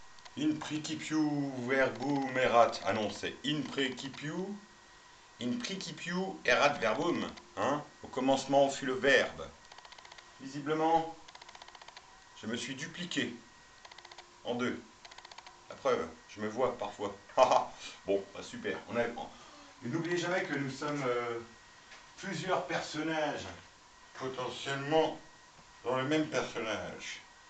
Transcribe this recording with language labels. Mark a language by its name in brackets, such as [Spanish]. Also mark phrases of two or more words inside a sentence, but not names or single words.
[Latin] In principiu verbum erat. [French] Ah non, c'est [Latin] in principiu erat verbum. [French] Hein? Au commencement fut le verbe. Visiblement, je me suis dupliqué en deux. La preuve, je me vois parfois. Bon, bah super. Et n'oubliez jamais que nous sommes plusieurs personnages, potentiellement dans le même personnage.